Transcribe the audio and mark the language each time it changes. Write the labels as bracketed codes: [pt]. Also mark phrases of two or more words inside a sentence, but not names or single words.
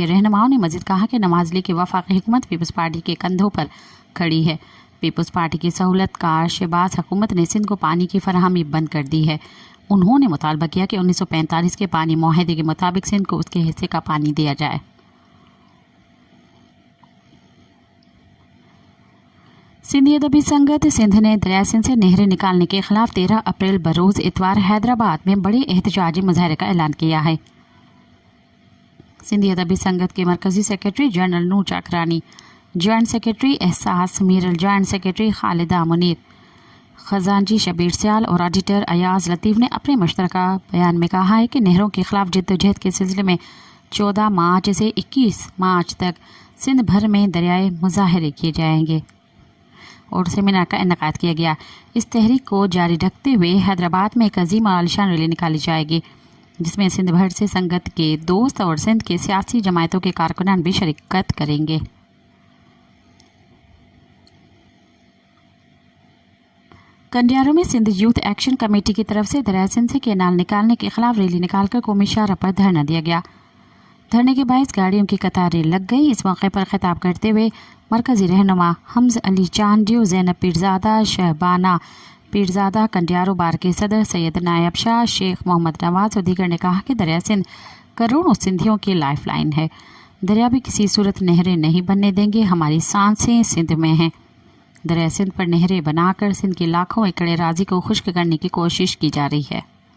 [ur] رہنماؤں نے مزید کہا کہ نواز لیگ کی وفاقی حکومت پیپلز پارٹی کے کندھوں پر کھڑی ہے. پیپلز پارٹی کی سہولت کار شہباز حکومت نے سندھ کو پانی کی فراہمی بند کر دی ہے. انہوں نے مطالبہ کیا کہ 1945 کے پانی معاہدے کے مطابق سندھ کو اس کے حصے کا پانی دیا جائے. سندھی ادبی سنگت سندھ نے دریا سندھ سے نہریں نکالنے کے خلاف 13 اپریل بروز اتوار حیدرآباد میں بڑے احتجاجی مظاہرے کا اعلان کیا ہے. سندھی ادبی سنگت کے مرکزی [en] secretary general [ur] نور چاکرانی, [en] joint secretary [ur] احساس میرل, [en] joint secretary [ur] خالدہ منیر، خزانچی شبیر سیال اور آڈیٹر ایاز لطیف نے اپنے مشترکہ بیان میں کہا ہے کہ نہروں کے خلاف جدوجہد کے سلسلے میں 14 مارچ سے 21 مارچ تک سندھ بھر میں دریائی مظاہرے کیے جائیں گے اور سیمینار کا انعقاد کیا گیا. اس تحریک کو جاری رکھتے ہوئے حیدرآباد میں ایک عظیم اور عالیشان ریلی نکالی جائے گی، جس میں سندھ بھر سے سنگت کے دوست اور سندھ کے سیاسی جماعتوں کے کارکنان بھی شرکت کریں گے. کنڈیاروں میں سندھ یوتھ ایکشن کمیٹی کی طرف سے دریا سندھ سے کینال نکال کر قومی شاہراہ پر دھرنا دیا گیا. دھرنے کے باعث گاڑیوں کی قطاریں لگ گئی. اس موقع پر خطاب کرتے ہوئے مرکزی رہنما حمز علی چانڈیو، زینب پیرزادہ، شہبانہ پیرزادہ، کنڈیارو بار کے صدر سید نائب شاہ، شیخ محمد نواز اور دیگر نے کہا کہ دریا سندھ کروڑوں سندھیوں کی [en] life line [ur] ہے. دریا بھی کسی صورت نہریں نہیں بننے دیں گے. ہماری سانسیں سندھ میں ہیں۔ دریا سندھ پر نہریں بنا کر سندھ کے لاکھوں ایکڑ اراضی کو خشک کرنے کی کوشش کی جا رہی ہے.